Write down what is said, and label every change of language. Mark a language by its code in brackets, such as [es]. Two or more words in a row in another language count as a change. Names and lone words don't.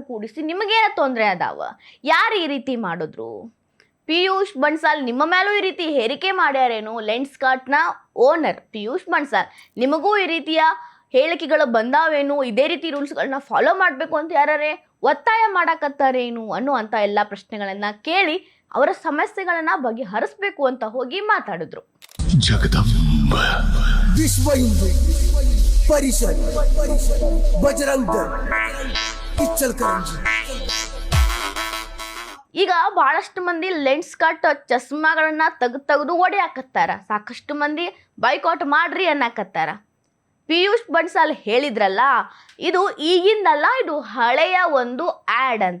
[kn] ಕೂಡಿಸಿ ನಿಮಗೇನ ತೊಂದರೆ ಅದಾವ, ಯಾರು ಈ ರೀತಿ ಮಾಡಿದ್ರು, ಪಿಯೂಷ್ ಬನ್ಸಾಲ್ ನಿಮ್ಮ ಮೇಲೂ ಈ ರೀತಿ ಹೇರಿಕೆ ಮಾಡ್ಯಾರೇನು, ಲೆನ್ಸ್ ಕಾರ್ಟ್ನ ಓನರ್ ಪಿಯೂಷ್ ಬನ್ಸಾಲ್ ನಿಮಗೂ ಈ ರೀತಿಯ ಹೇಳಿಕೆಗಳು ಬಂದಾವೇನು, ಇದೇ ರೀತಿ ರೂಲ್ಸ್ಗಳನ್ನ ಫಾಲೋ ಮಾಡಬೇಕು ಅಂತ ಯಾರೇ ಒತ್ತಾಯ ಮಾಡಕತ್ತಾರೇನು ಅನ್ನುವಂಥ ಎಲ್ಲ ಪ್ರಶ್ನೆಗಳನ್ನ ಕೇಳಿ ಅವರ ಸಮಸ್ಯೆಗಳನ್ನ ಬಗೆಹರಿಸಬೇಕು ಅಂತ ಹೋಗಿ ಮಾತಾಡಿದ್ರು. जगदम्ब विश्व हिंदू परिषद बजरंग दल इचलकरंजी. ಈಗ ಬಹಳಷ್ಟು ಮಂದಿ ಲೆನ್ಸ್ ಕಾರ್ಟ್ ಚಸ್ಮಾಗಳನ್ನ ತೆಗೆದು ಹೊಡೆಯಾಕತ್ತಾರ, ಸಾಕಷ್ಟು ಮಂದಿ ಬೈಕಾಟ್ ಮಾಡ್ರಿ ಅನ್ನಕತ್ತಾರ. ಪಿಯೂಷ್ ಬನ್ಸಾಲ್ ಹೇಳಿದ್ರಲ್ಲ, ಇದು ಈಗಿಂದಲ್ಲ, ಇದು ಹಳೆಯ ಒಂದು ಆ್ಯಡ್ ಅಂತ.